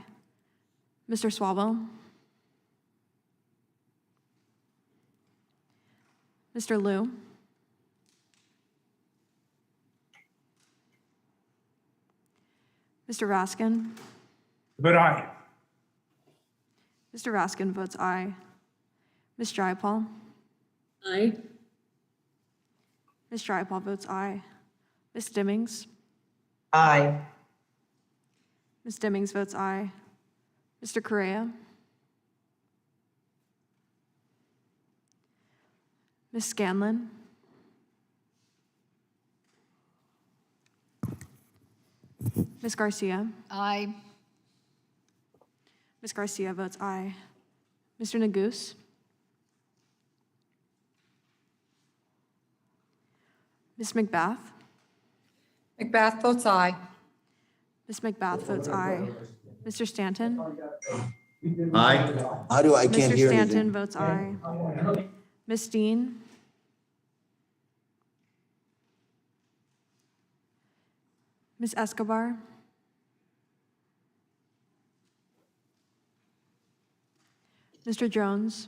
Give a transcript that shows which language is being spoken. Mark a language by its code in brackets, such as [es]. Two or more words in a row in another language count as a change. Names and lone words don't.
[en] Mr. Swalwell. Mr. Liu. Mr. Raskin. But aye. Mr. Raskin votes aye. Ms. Jayapal. Aye. Ms. Jayapal votes aye. Ms. Dimmings. Aye. Ms. Dimmings votes aye. Mr. Correa. Ms. Scanlon. Ms. Garcia. Aye. Ms. Garcia votes aye. Mr. Nagoose. Ms. McBath. McBath votes aye. Ms. McBath votes aye. Mr. Stanton. Aye. Mr. Stanton votes aye. Ms. Dean. Ms. Escobar. Mr. Jones.